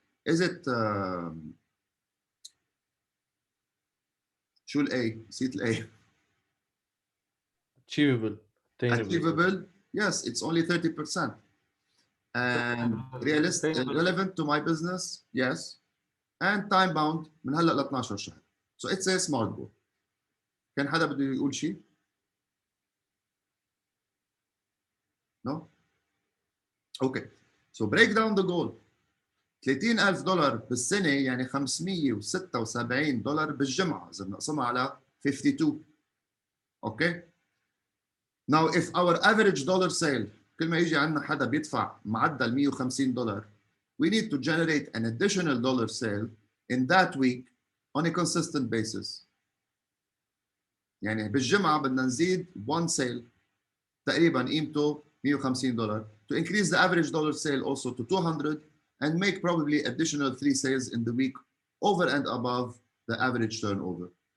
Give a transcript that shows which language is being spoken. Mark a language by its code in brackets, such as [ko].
[en] Is it [ar] شو الA? نسيت الA. [en] Achievable. Attainable. Achievable? Yes, it's only 30%. And realistic, relevant to my business? Yes. And time bound [ar] من هلا ل 12 شهر. [en] So it's a smart goal. [ar] كان حدا بده يقول شيء؟ [en] No? Okay. So break down the goal. [ar] $30,000 بالسنة يعني $576 بالجمعة إذا بنقسمها على 52. [en] Okay? Now if our average dollar sale [ar] كل ما يجي عندنا حدا بيدفع معدل $150, [en] we need to generate an additional dollar sale in that week on a consistent basis. [ar] يعني بالجمعة بدنا نزيد [en] one sale [ar] تقريبا قيمته [en] $150 to increase the average dollar sale also to 200 and make probably additional 3 sales in the week over and above the average turnover.